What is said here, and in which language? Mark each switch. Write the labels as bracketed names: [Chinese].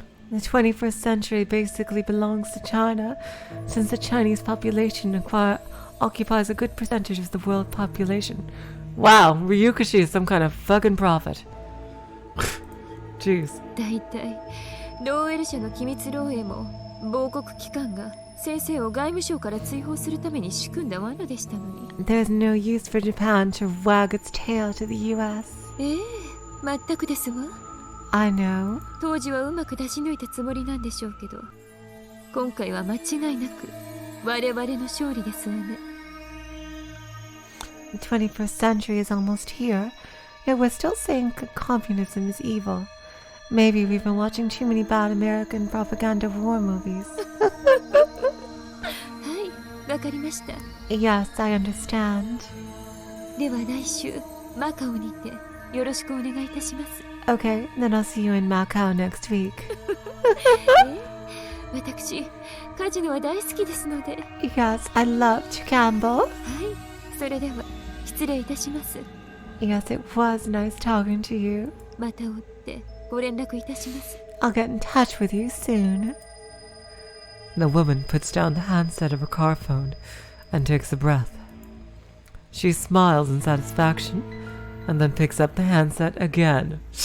[English] The 21st century basically belongs to China, since the Chinese population occupies a good percentage of the world population. Wow, Ryukashi is some kind of fucking prophet. Jeez. [Japanese] だいたいローエル社の機密漏洩も亡国機関が先生を外務省から追放するために仕組んだ罠でしたのに。 [English] There's no use for Japan to wag its tail to the US. [Japanese] ええ、全くですわ。 [English] I know. [Japanese] 当時はうまく出し抜いたつもりなんでしょうけど、今回は間違いなく我々の勝利ですわね。 [English] The 21st century is almost here, yet we're still saying communism is evil. Maybe we've been watching too many bad American propaganda war movies. [Japanese] はい、わかりました。 [English] Yes, I understand. [Japanese] では来週マカオにてよろしくお願いいたします。 [English] Okay, then I'll see you in Macau next week. [Japanese] 私、カジノは大好きですので。 [English] Yes, I love to gamble. [Japanese] はい、それでは失礼いたします。 [English] Yes, it was nice talking to you. [Japanese] また追ってご連絡いたします。 [English] I'll get in touch with you soon. The woman puts down the handset of her car phone and takes a breath. She smiles in satisfaction and then picks up the handset again.